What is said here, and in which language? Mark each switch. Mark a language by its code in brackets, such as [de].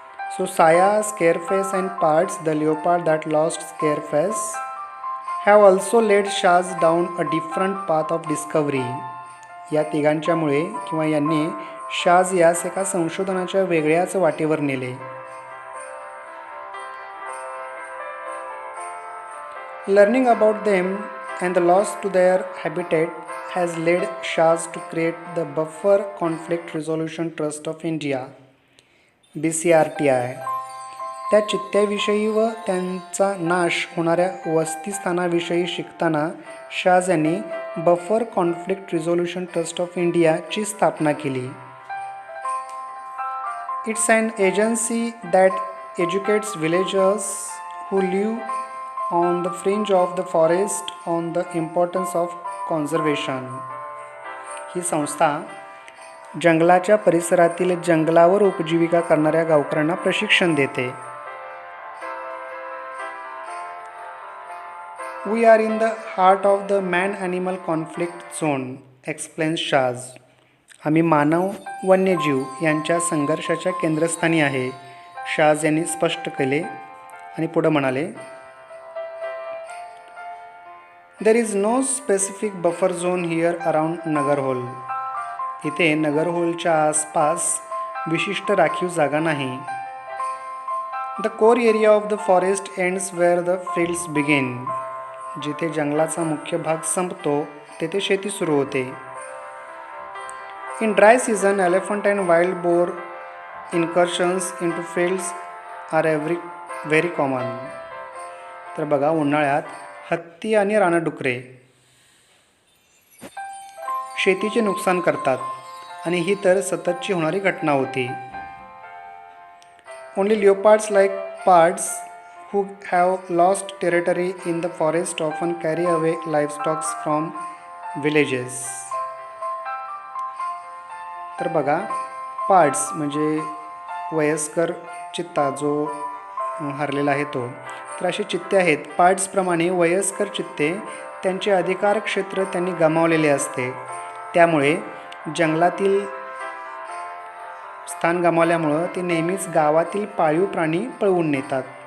[en] So Saya, Scarface and parts, the leopard that lost Scarface, have also led Shaaz down a different path of discovery. [mr] या तिघांच्यामुळे किंवा यांनी शाज यास एका संशोधनाच्या वेगळ्याच वाटेवर नेले. [en] Learning about them and the loss to their habitat has led Shaz to create the Buffer Conflict Resolution Trust of India, BCRTI. [mr] त्या चित्त्याविषयी व त्यांचा नाश होणाऱ्या वस्तीस्थानाविषयी शिकताना शाज यांनी buffer conflict resolution trust of इंडियाची स्थापना केली. [en] It's an agency that educates villagers who live on the fringe of the forest on the importance of conservation. [mr] ही संस्था जंगलाच्या परिसरातील जंगलावर उपजीविका करणाऱ्या गावकऱ्यांना प्रशिक्षण देते. [en] We are in the heart of the man-animal conflict zone, explains Shaz. [mr] आम्ही मानव वन्यजीव यांच्या संघर्षाच्या केंद्रस्थानी आहे, शाज यांनी स्पष्ट केले आणि पुढे म्हणाले, [en] There is no specific buffer zone here around Nagarhole. [mr] इथे नगरहोलच्या आसपास विशिष्ट राखीव जागा नाही. [en] The core area of the forest ends where the fields begin. [mr] जिथे जंगलाचा मुख्य भाग संपतो तेथे शेती सुरू होते. [en] In dry season, elephant and wild boar incursions into fields are very common. [mr] तर बघा, उन्हाळ्यात हत्ती आणि रानडुकरे शेतीचे नुकसान करतात आणि ही तर सततची होणारी घटना होती. [en] Only leopards like pards who have lost territory in the forest often carry away livestock from villages. [mr] तर बघा, पार्ड्स म्हणजे वयस्कर चित्ता जो हरलेला आहे तो. तर असे चित्ते आहेत. पार्ड्सप्रमाणे वयस्कर चित्ते त्यांचे अधिकार क्षेत्र त्यांनी गमावलेले असते. त्यामुळे जंगलातील स्थान गमावल्यामुळं ते नेहमीच गावातील पाळीव प्राणी पळवून नेतात.